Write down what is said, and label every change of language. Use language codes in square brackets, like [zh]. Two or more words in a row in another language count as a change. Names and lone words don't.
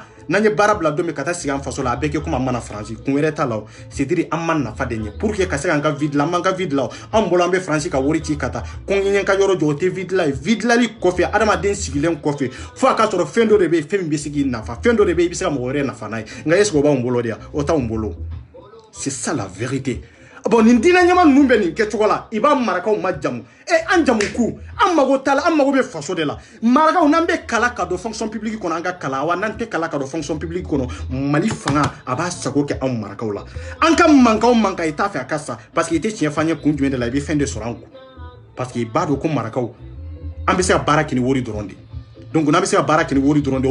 [bm] n'an ye baara bila don min ka taa sigi an faso la a bɛɛ kɛ komi an mana faransi kun wɛrɛ t'a la o [fr] c'est dire [bm] an ma nafa de ɲɛ [fr] pour que [bm] ka se k'an ka vie dilan an m'an ka vie dilan an bolo an bɛ faransi ka wari ci ka taa kɔngɛɲɛ ka yɔrɔ jɔ o tɛ vie dilan ye vie dilali kɔfɛ adamaden sigilen kɔfɛ fo a ka sɔrɔ fɛn dɔ de bɛ yen fɛn min bɛ se k'i nafa fɛn dɔ de bɛ yen i bɛ se ka mɔgɔ wɛrɛ nafa n'a ye nka [fr] est-ce que [bm] o b'anw bolo de yan o t'anw bolo [fr] c'est ça la vérité. [bm] Bon nin dina ɲama ninnu bɛ nin kɛcogo la i b'a marakaw ma jamu an jamu ku an mago t'a la an mago bɛ faso de la marakaw n'an bɛ kala ka don [fr] fonction publique [bm] kɔnɔ an ka kala wa n'an tɛ kala ka don [fr] fonction publique [bm] kɔnɔ Mali fanga a b'a sago kɛ anw marakaw la an ka mankan o mankan i t'a fɛ a ka sa [fr] parce que [bm] i tɛ tiɲɛ f'an ye kun jumɛn de la i bɛ fɛn de sɔrɔ an kun [fr] parce que [bm] i b'a dɔn ko marakaw an bɛ se ka baara kɛ ni wari dɔrɔn de donc n'an bɛ se ka baara kɛ ni wari dɔrɔn de